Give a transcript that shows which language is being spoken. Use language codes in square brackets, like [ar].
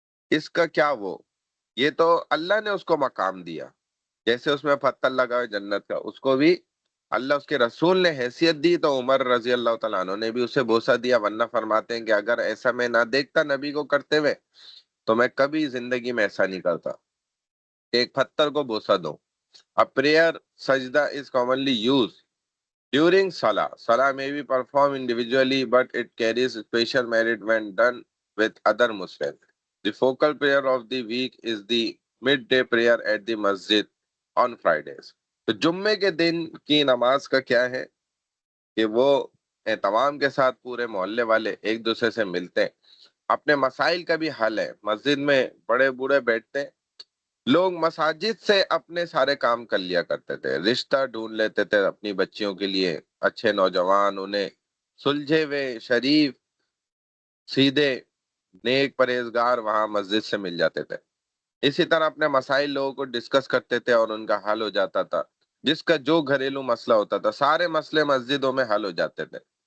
[ur] اس کا کیا وہ، یہ تو اللہ نے اس کو مقام دیا۔ جیسے اس میں پتھر لگا ہے جنت کا، اس کو بھی اللہ اس کے رسول نے حیثیت دی، تو عمر رضی اللہ تعالیٰ عنہ نے بھی اسے بوسہ دیا، ورنہ فرماتے ہیں کہ اگر ایسا میں نہ دیکھتا نبی کو کرتے ہوئے تو میں کبھی زندگی میں ایسا نہیں کرتا کہ ایک پتھر کو بوسہ دوں۔ [en] A prayer sajda is commonly used during Salah. Salah may be performed individually, but it carries special merit when done with other Muslims. The focal prayer of the week is the midday prayer at the masjid on Fridays. [ur] تو جمعے کے دن کی نماز کا کیا ہے کہ وہ اہتمام کے ساتھ پورے محلے والے ایک دوسرے سے ملتے ہیں، اپنے مسائل کا بھی حل ہے۔ مسجد میں بڑے بوڑھے بیٹھتے ہیں، لوگ مساجد سے اپنے سارے کام کر لیا کرتے تھے، رشتہ ڈھونڈ لیتے تھے اپنی بچیوں کے لیے، اچھے نوجوان انہیں سلجھے ہوئے شریف سیدھے نیک پرہیزگار وہاں مسجد سے مل جاتے تھے۔ اسی طرح اپنے مسائل لوگوں کو ڈسکس کرتے تھے اور ان کا حل ہو جاتا تھا، جس کا جو گھریلو مسئلہ ہوتا تھا سارے مسئلے مسجدوں میں حل ہو جاتے تھے۔